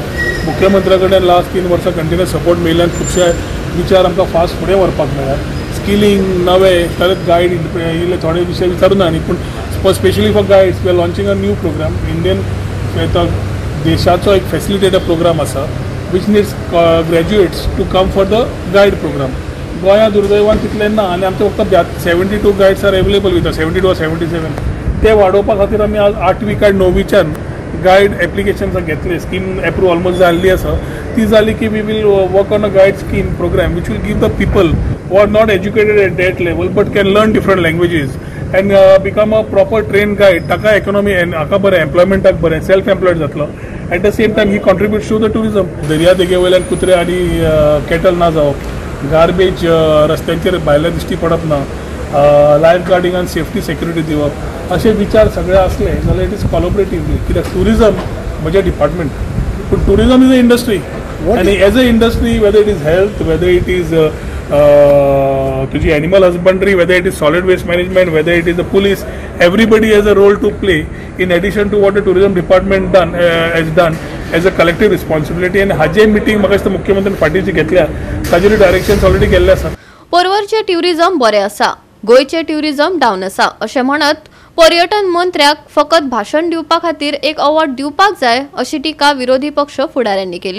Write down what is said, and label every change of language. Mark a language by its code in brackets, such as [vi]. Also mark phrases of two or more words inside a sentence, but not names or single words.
[kok] मुख्यमंत्र्या कडल्यान लास्ट 3 वर्सां [en] continuous support [kok] मेळिल्ल्यान खुबशे विचार आमकां फास्ट फुडें व्हरपाक मेळ्ळ्यात। [en] स्किलिंग [kok] नवे परत गायड इल्ले थोडे विशय विचारुना न्ही, पूण [en] specially for guides we are launching a new program Indian [kok] देशाचो एक फॅसिलिटेटर प्रोग्राम आसा [en] which needs graduates to come for the guide program. [kok] गोंया दुर्दैवान तितले ना आनी आमचे फक्त 72 [en] guides are available with 72 or 77 [kok] ते वाडोवपा खातीर आमी आज 8वी काय 9वीच्यान [en] guide applications [kok] घेतले। [en] scheme approve almost [kok] जाल्ली आसा। ती जाली की [en] we will work on a guide scheme program which will give the people who are not educated at that level but can learn different languages and become a proper train guide. [kok] ताका इकॉनॉमी हाका बरें, एम्प्लॉयमेंटाक बरें, [en] self employed जातलो। at the same time he contributes to the tourism. [kok] दर्या देगे वयल्यान कुत्रे आनी कॅटल ना जावप, गार्बेज रस्त्यांचेर भायले दिश्टी पडप ना, लायफ गार्डिंगान [en] safety security [kok] दिवप असे विचार सगळे असले जाल्यार [en] it is collaboratively. [kok] कित्याक टुरिजम म्हजें डिपार्टमेंट, पूण [en] tourism is a industry आनी as a industry whether it is health, whether it is हेल्थ, वेदर इट इज तुजी animal husbandry, whether it is solid waste management, whether it is the police, everybody has a role to play in addition to what the tourism department has done as a collective responsibility. [kok] आनी हाजे मिटींग म्हाका दिसता मुख्यमंत्र्यान फाटीची घेतल्या, ताजेर [en] directions already [kok] केल्ले आसा। पर्वरचे ट्युरिजम बरें आसा, गोंयचे ट्युरिजम डावन आसा अशें म्हणत पर्यटन मंत्र्याक फकत भाशण दिवपा खातीर एक अवॉर्ड दिवपाक जाय अशी टिका विरोधी पक्ष फुडाऱ्यांनी केली।